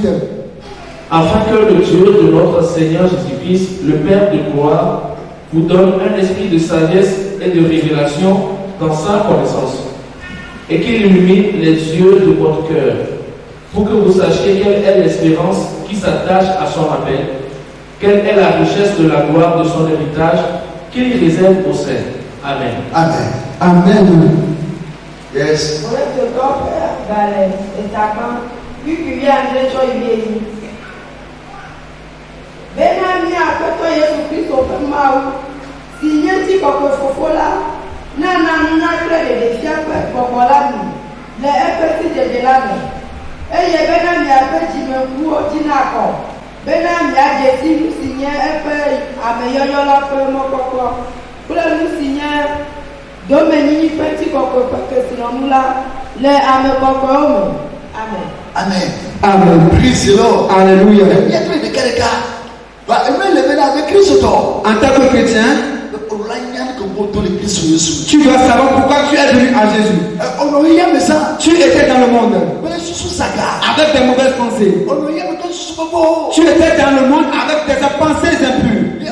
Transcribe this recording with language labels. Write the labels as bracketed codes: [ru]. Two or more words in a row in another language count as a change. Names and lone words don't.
[fr] Afin que le Dieu de notre Seigneur Jésus-Christ, le Père de gloire, vous donne un esprit de sagesse et de révélation dans sa connaissance, et qu'il illumine les yeux de votre cœur, pour que vous sachiez quelle est l'espérance qui s'attache à son appel, quelle est la richesse de la gloire de son héritage qu'il réserve aux saints. Amen. Amen. Amen. Yes. [ee] Benami akpɛtɔ Yesu Kristo ƒe Mawu si nye ŋutikɔkɔe Fofo la nana nunya kple ɖeɖefia ƒe gbɔgbɔ la nu le eƒe sidzedze la me, eye bena miaƒe dzimeŋkuwo dzi nakɔ, bena miadze si nu si nye eƒe ameyɔyɔ la ƒe mɔkpɔkpɔ kple nu si nye domenyinyi ƒe ŋutikɔkɔe ƒe kesinɔnu la le ame kɔkɔewo me. Amen. Amen. Amen. [en] Praise the Lord. [fr] Alléluia. En tant que chrétien, tu dois savoir pourquoi tu es venu à Jésus. Tu étais dans le monde avec des mauvaises pensées. Tu étais dans le monde avec des pensées impures.